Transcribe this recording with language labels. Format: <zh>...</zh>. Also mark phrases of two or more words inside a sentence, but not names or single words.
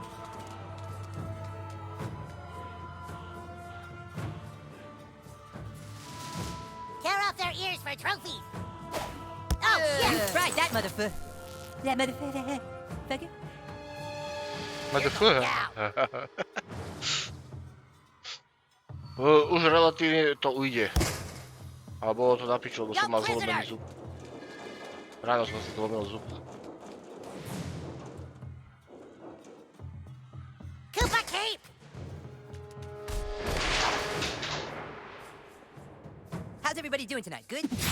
<en>Tear off their ears for trophies! Oh, You shit! tried that motherfucker. That motherfucker. MDF.</en> <sk>Už relatívne to ujde. Ale bolo to na piču, lebo som mal zlomený zub. Ráno som si zlomil zub.</sk> <en>Koopa Cape! How's everybody doing tonight? Good?</en>